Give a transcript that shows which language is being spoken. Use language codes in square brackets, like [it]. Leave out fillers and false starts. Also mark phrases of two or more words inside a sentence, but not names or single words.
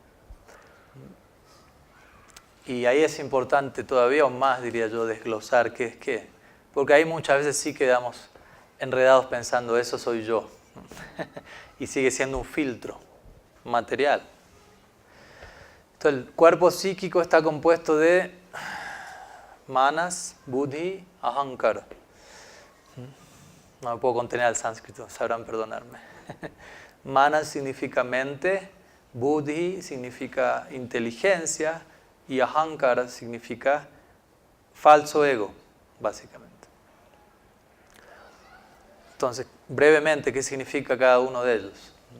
[es] Y ahí es importante todavía aún más, diría yo, desglosar qué es qué. Porque ahí muchas veces sí quedamos enredados pensando, eso soy yo, y sigue siendo un filtro material. Entonces, el cuerpo psíquico está compuesto de [sa] manas, buddhi, ahankara. [es] No me puedo contener al sánscrito, sabrán perdonarme. Manas significa mente, buddhi significa inteligencia y ahankara significa falso ego, básicamente. Entonces, brevemente, ¿qué significa cada uno de ellos?